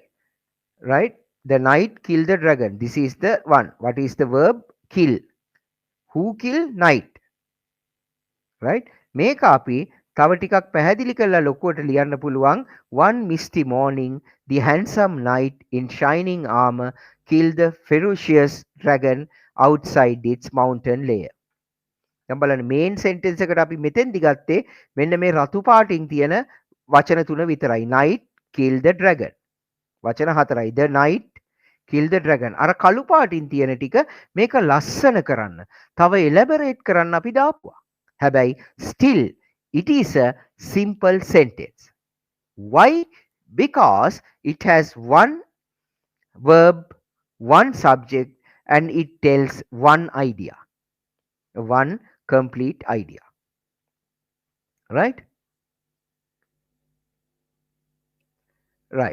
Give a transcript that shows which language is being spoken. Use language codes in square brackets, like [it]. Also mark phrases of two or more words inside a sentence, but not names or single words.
[en] Right? The knight killed the dragon. This is the one. What is the verb? Kill. Who kill? Knight. Right? [si] මේක අපි තව ටිකක් පැහැදිලි කරලා ලොකුවට ලියන්න පුළුවන්. [en] One misty morning, the handsome knight in shining armor killed the ferocious dragon outside its mountain lair. [si] දැන් බලන්න [en] main sentence [si] එකට අපි මෙතෙන්දි ගත්තේ මෙන්න මේ රතු පාටින් තියෙන වචන තුන විතරයි. [en] Knight kill the dragon. [si] වචන හතරයි. [en] The knight kill the dragon. [si] අර කළු පාටින් තියෙන ටික මේක ලස්සන කරන්න, තව එලැබරේට් කරන්න අපි දාපුවා. [en] හැබැයි still it is a simple sentence. Why? Because it has one verb, one subject, and it tells one idea, one complete idea. Right? Right.